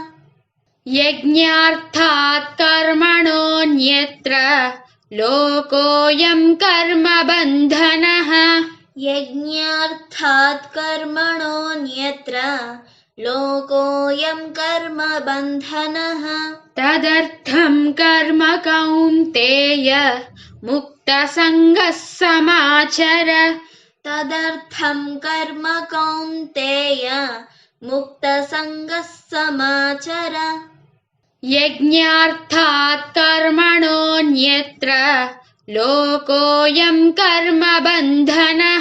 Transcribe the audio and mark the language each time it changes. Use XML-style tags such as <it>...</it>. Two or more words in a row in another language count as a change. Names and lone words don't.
<sa>యజ్ఞార్థాత్ కర్మణోన్యత్ర లోకోయం కర్మబంధనః యజ్ఞార్థాత్ కర్మణోన్యత్ర లోకోయం కర్మబంధనః तदर्थं कर्म कौन्तेय मुक्तसङ्गः समाचर तदर्थं कर्म कौन्तेय मुक्तसङ्गः समाचर यज्ञार्थात् कर्मणोऽन्यत्र लोकोऽयं कर्मबन्धनः</sa>